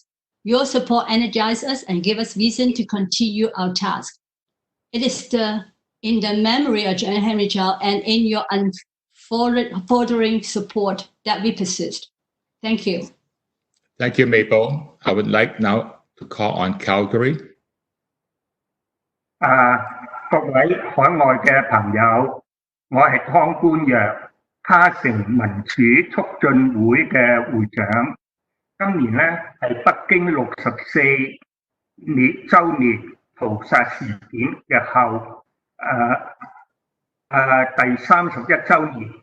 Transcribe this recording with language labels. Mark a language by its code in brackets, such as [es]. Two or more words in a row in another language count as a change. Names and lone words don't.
[en] Your support energizes us and gives us reason to continue our task. It is in the memory of Henry Chiu and in your unfaltering support that we persist. Thank you. Thank you, Mabel. I would like now to call on Calgary. [yue] 各位海外嘅朋友，我係湯官躍，卡城民主促進會嘅會長。今年咧係北京64週年屠殺事件嘅後第31週年。